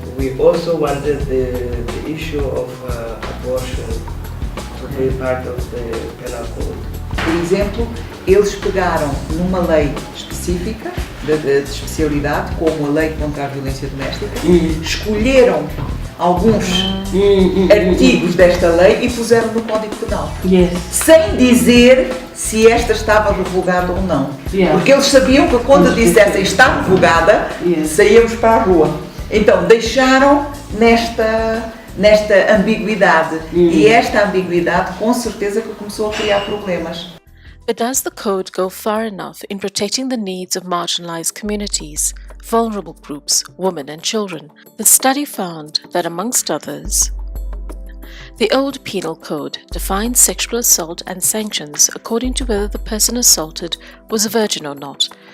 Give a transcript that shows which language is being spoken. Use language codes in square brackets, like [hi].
[en] We also wanted the issue of abortion to be part of the penal code. [pt] Por exemplo, eles pegaram numa lei específica, de especialidade, como a lei contra a violência doméstica, escolheram alguns artigos desta lei e puseram no Código Penal. [en] Yes. [pt] Sem dizer se esta estava revogada ou não. [en] Yeah. [pt] Porque eles sabiam que quando dissessem está revogada, saíamos para a rua. Então deixaram nesta ambiguidade. E esta ambiguidade com certeza que começou a criar problemas. [en] But does the code go far enough in protecting the needs of marginalized communities, vulnerable groups, women and children? The study found that, amongst others, the old penal code defined sexual assault and sanctions according to whether the person assaulted was a virgin or not.